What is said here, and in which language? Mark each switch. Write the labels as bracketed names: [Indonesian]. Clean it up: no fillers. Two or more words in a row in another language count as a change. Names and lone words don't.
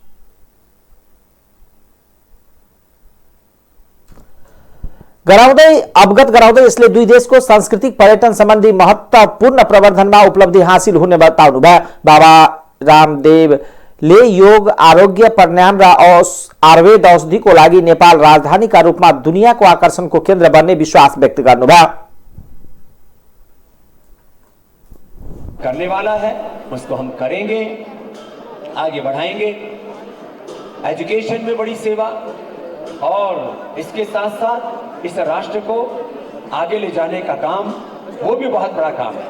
[Nepali] अवगत गराउँदै यसले दुई देशको सांस्कृतिक पर्यटन सम्बन्धी महत्त्वपूर्ण प्रवर्धनमा उपलब्धि हासिल हुने बताउनुभयो। बाबा रामदेवले योग, आरोग्य, प्राणायाम र आयुर्वेद औषधिको लागि नेपाल राजधानीका रूपमा दुनियाँको आकर्षणको केन्द्र बन्ने विश्वास व्यक्त गर्नुभयो। [Hindi] करने वाला है उसको हम करेंगे, आगे बढ़ाएंगे। एजुकेशन में बड़ी सेवा और इसके साथ साथ इस राष्ट्र को आगे ले जाने का काम, वो भी बहुत बड़ा काम है।